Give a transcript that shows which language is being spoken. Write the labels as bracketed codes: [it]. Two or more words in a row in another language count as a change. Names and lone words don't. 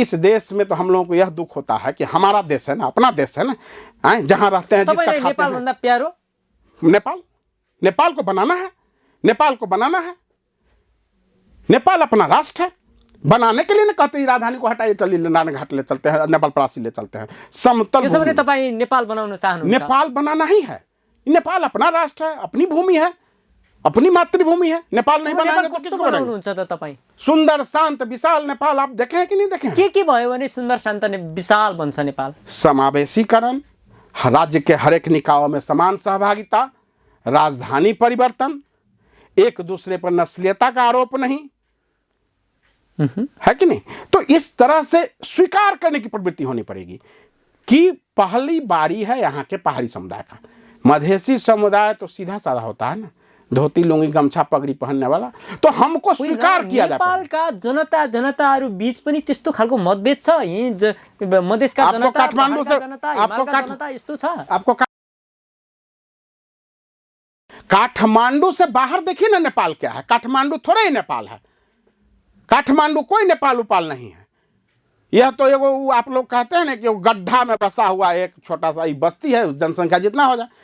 [hi] इस देश में तो हम लोगों को यह दुख होता है कि हमारा देश है ना, अपना देश है ना, जहां रहते हैं नेपाल को बनाना है, नेपाल अपना राष्ट्र है। बनाने के लिए ना कहते हैं राजधानी को हटाइए, चलिए नारायण घाट ले चलते हैं, नेपाल परासी ले चलते हैं, समतल [ne] नेपाल बनाउन चाहनुहुन्छ? [hi] नेपाल बनाना ही है। नेपाल अपना राष्ट्र है, अपनी भूमि है, अपनी मातृभूमि है। नेपाल नहीं बनाएंगे तो किसको [ne] बनाउनुहुन्छ त तपाईं? [hi] सुंदर शांत विशाल नेपाल आप देखे हैं कि नहीं देखे? [ne] के भयो भने सुंदर शांत विशाल बन्छ नेपाल? [hi] समावेशीकरण, राज्य के हरेक निकायों में समान सहभागिता, राजधानी परिवर्तन, एक दूसरे पर नस्लीयता का आरोप नहीं, है कि नहीं? तो इस तरह से स्वीकार करने की प्रवृत्ति होनी पड़ेगी कि पहली बारी है यहाँ के पहाड़ी समुदाय का। मधेसी समुदाय तो सीधा साधा होता है ना, धोती लुंगी गमछा पगड़ी पहनने वाला, तो हमको स्वीकार किया जाता है। [ne] नेपालका जनताहरू बीच पनि त्यस्तो खालको मतभेद छ। यही मधेसका जनता, [hi] काठमाडौँ से [ne] जनता, हिमालका जनता यस्तो छ। [hi] आपको काठमांडू से बाहर देखिए ना नेपाल क्या है। काठमांडू थोड़ा ही नेपाल है, काठमांडू कोई नेपाल उपाल नहीं है। यह तो एगो आप लोग कहते हैं ना कि वो गड्ढा में बसा हुआ एक छोटा सा बस्ती है, जनसंख्या जितना हो जाए।